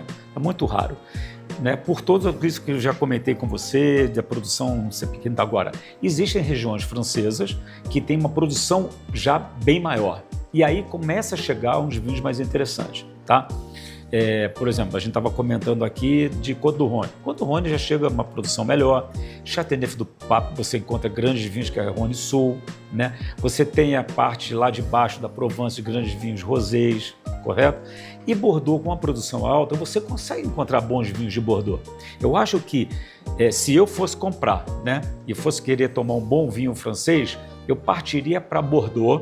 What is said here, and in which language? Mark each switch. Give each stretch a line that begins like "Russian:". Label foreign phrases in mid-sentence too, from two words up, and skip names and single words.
Portuguese: É muito raro, né? Por tudo isso que eu já comentei com você, da produção ser pequena. Agora, existem regiões francesas que têm uma produção já bem maior. E aí começa a chegar uns vinhos mais interessantes, tá? Por exemplo, a gente estava comentando aqui de Côte du Rhône. Côte du Rhône já chega a uma produção melhor. Châteauneuf du Pape, você encontra grandes vinhos, que é Rhône Sul, né? Você tem a parte lá de baixo da Provence de grandes vinhos rosés, correto? E Bordeaux, com uma produção alta, você consegue encontrar bons vinhos de Bordeaux. Eu acho que se eu fosse comprar, né, e fosse querer tomar um bom vinho francês, eu partiria para Bordeaux.